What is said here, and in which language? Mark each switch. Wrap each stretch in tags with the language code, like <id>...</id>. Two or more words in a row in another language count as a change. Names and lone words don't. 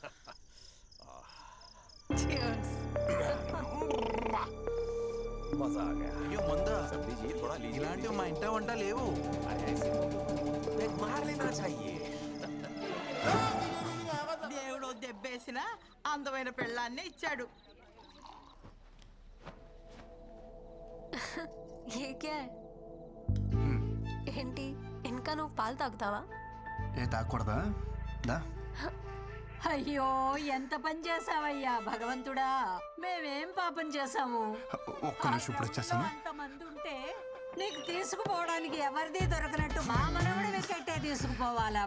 <hi>मजा आ गया.</hi> <te>అయ్యో ముందా</te> <hi>सब लीजिए, थोड़ा लीजिए.</hi> <te>ఇలాంటివి మా ఇంట వంట లేవు.</te> <hi>अरे ऐसे एक मार लेना चाहिए.</hi> <te>దేవుడు దెబ్బేసిన అందమైన పెళ్ళాన్ని ఇచ్చాడు.</te> <hi>ये क्या है?</hi> <te>ఏంటి ఇంకా నువ్వు పాలు తాగుతావా? ఏ తాగకూడదా? దా. అయ్యో ఎంత పని చేసావయ్యా భగవంతుడా, మేమేం పాపం చేసాము? ఒక్క నిమిషం, ఇప్పుడు వచ్చేస్తాను. అంతమంది ఉంటే నీకు తీసుకుపోవడానికి ఎవరిది దొరకనట్టు మా మనవడి వెకెట్టే తీసుకుపోవాలా?</te>